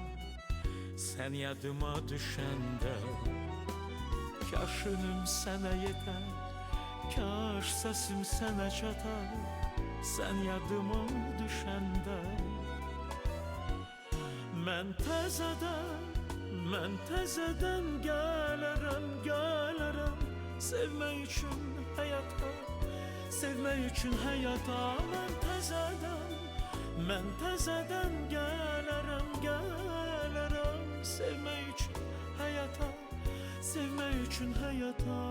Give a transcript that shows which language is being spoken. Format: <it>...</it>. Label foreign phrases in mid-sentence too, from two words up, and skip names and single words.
<tr>Sen yadıma düşende. Kaş önüm sana yeter, kaş sesim sana çatar. Sen yadıma düşende.</tr> <az>Mən təzədən gələrəm sevmək üçün həyata, sevmək üçün həyata. Mən təzədən gələrəm sevmək üçün həyata, sevmək üçün həyata.</az>